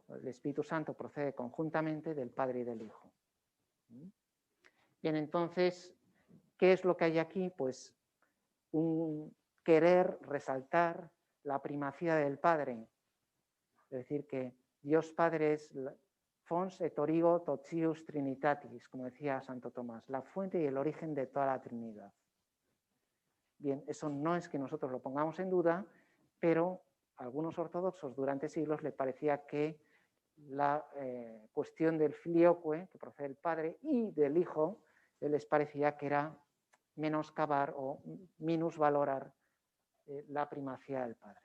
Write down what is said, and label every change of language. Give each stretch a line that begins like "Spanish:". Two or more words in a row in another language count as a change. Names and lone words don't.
Spanish: El Espíritu Santo procede conjuntamente del Padre y del Hijo. Bien, entonces, ¿qué es lo que hay aquí? Pues un querer resaltar la primacía del Padre. Es decir, que Dios Padre es
Latin: fons et origo totius trinitatis,
Spanish: como decía Santo Tomás, la fuente y el origen de toda la Trinidad. Bien, eso no es que nosotros lo pongamos en duda, pero a algunos ortodoxos durante siglos les parecía que la cuestión del filioque, que procede del Padre, y del Hijo, les parecía que era menoscabar o minusvalorar la primacía del Padre.